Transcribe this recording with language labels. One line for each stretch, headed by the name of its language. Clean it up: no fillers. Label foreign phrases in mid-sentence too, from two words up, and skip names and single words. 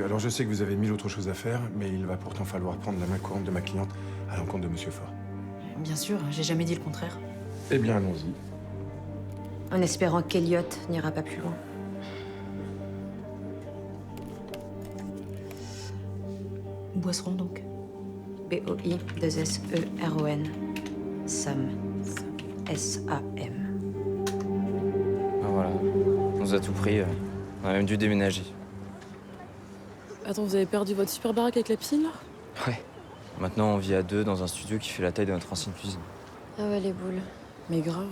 French: Alors je sais que vous avez mille autres choses à faire, mais il va pourtant falloir prendre la main courante de ma cliente à l'encontre de Monsieur Faure. Bien sûr, j'ai jamais dit le contraire. Eh bien, allons-y. En espérant qu'Elliot n'ira pas plus loin. Boisseron, donc. B-O-I-2-S-E-R-O-N. Sam. S-A-M. Ah, voilà, on nous a tout pris. On a même dû déménager. Attends, vous avez perdu votre super baraque avec la piscine, là? Ouais. Maintenant, on vit à 2 dans un studio qui fait la taille de notre ancienne cuisine. Ah ouais, les boules. Mais grave.